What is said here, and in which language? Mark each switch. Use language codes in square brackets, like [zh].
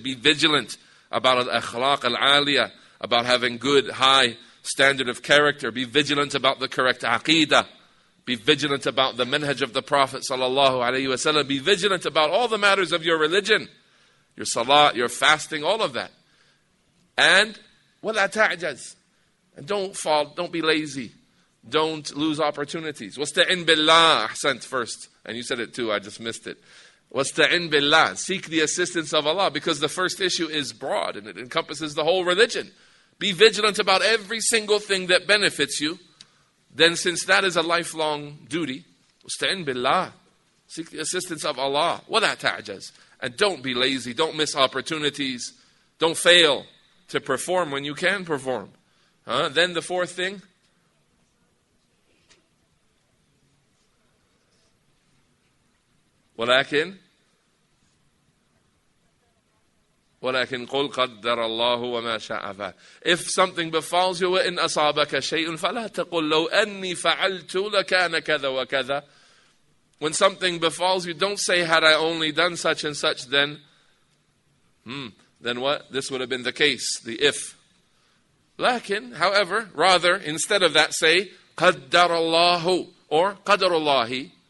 [en] Be vigilant about al-akhlaq al-aliyah. About having good, high standard of character. Be vigilant about the correct aqeedah. Be vigilant about the manhaj of the Prophet sallallahu alaihi wasallam. Be vigilant about all the matters of your religion, your salat, your fasting, all of that. And [ar] وَلَا تَعْجَزْ. [en] And don't be lazy. Don't lose opportunities. [ar] وَاسْتَعِنْ بِاللَّهِ. Ahsant first. [en] And you said it too, I just missed it. [ar] وَاسْتَعِنْ بِاللَّهِ. [en] Seek the assistance of Allah, because the first issue is broad and it encompasses the whole religion. Be vigilant about every single thing that benefits you. Then since that is a lifelong duty, [ar] استعن بالله. [en] Seek the assistance of Allah. [ar] وَلَا تَعْجَزْ. [en] And don't be lazy. Don't miss opportunities. Don't fail to perform when you can perform. Then the 4th thing. [ar] ولكن قل قدر الله وما شاء فعل. [en] If something befalls you, [ar] وإن أصابك شيء فلا تقل لو أني فعلت لكان كذا وكذا. [en] When something befalls you, don't say, had I only done such and such, then what? This would have been the case, the if. لكن, however, rather, instead of that, say, [ar] قدر الله [en] or قدر الله.